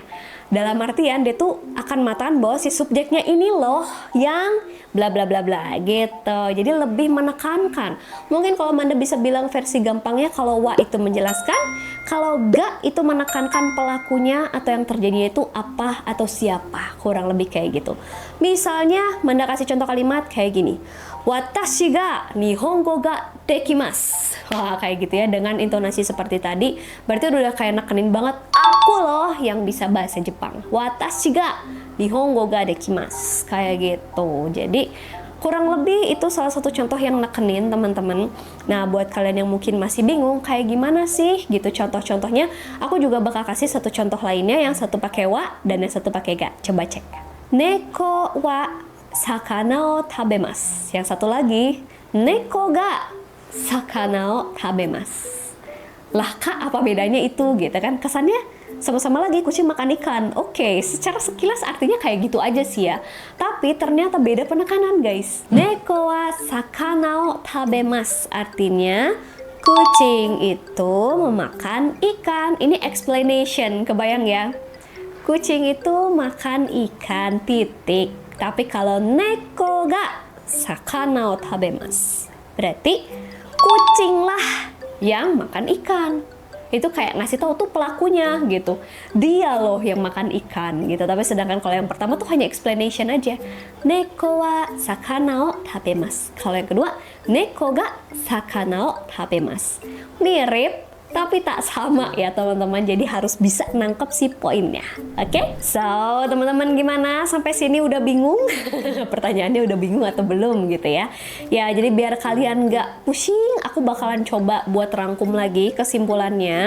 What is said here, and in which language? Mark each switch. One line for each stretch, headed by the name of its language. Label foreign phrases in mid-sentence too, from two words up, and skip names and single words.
Indonesian: Dalam artian dia tuh akan mengatakan bahwa si subjeknya ini loh yang bla bla bla bla gitu. Jadi lebih menekankan. Mungkin kalau Manda bisa bilang versi gampangnya, kalau wa itu menjelaskan, kalau ga itu menekankan pelakunya atau yang terjadinya itu apa atau siapa, kurang lebih kayak gitu. Misalnya Manda kasih contoh kalimat kayak gini.
Japanese: 私 が 日本語 が できます.
Indonesian: Wah, kayak gitu ya, dengan intonasi seperti tadi, berarti udah kayak nekenin banget, aku loh yang bisa bahasa Jepang.
Japanese: 私 が 日本語 が できます.
Indonesian: Kayak gitu. Jadi kurang lebih itu salah satu contoh yang nekenin teman-teman. Nah, buat kalian yang mungkin masih bingung kayak gimana sih gitu contoh-contohnya, aku juga bakal kasih satu contoh lainnya, yang satu pakai wa dan yang satu pakai ga. Coba cek.
Japanese: 猫 は 魚 を 食べます.
Indonesian: Yang satu lagi,
Japanese: 猫 が 魚 を 食べます.
Indonesian: Lah kak, apa bedanya itu gitu kan? Kesannya sama-sama lagi kucing makan ikan. Oke, secara sekilas artinya kayak gitu aja sih ya. Tapi ternyata beda penekanan guys.
Japanese: 猫 は 魚 を 食べます
Indonesian: artinya kucing itu memakan ikan. Ini explanation, kebayang ya? Kucing itu makan ikan, titik. Tapi kalau
Japanese: 猫 が 魚 を 食べます,
Indonesian: berarti kucinglah yang makan ikan. Itu kayak ngasih tahu tuh pelakunya gitu. Dia loh yang makan ikan gitu. Tapi sedangkan kalau yang pertama tuh hanya explanation aja.
Japanese: 猫 は 魚 を 食べます.
Indonesian: Kalau yang kedua,
Japanese: 猫 が 魚 を 食べます.
Indonesian: Mirip tapi tak sama ya teman-teman, jadi harus bisa nangkep si poinnya. Oke? So, teman-teman gimana? Sampai sini udah bingung? Pertanyaannya udah bingung atau belum gitu ya? Ya, jadi biar kalian nggak pusing, aku bakalan coba buat rangkum lagi kesimpulannya.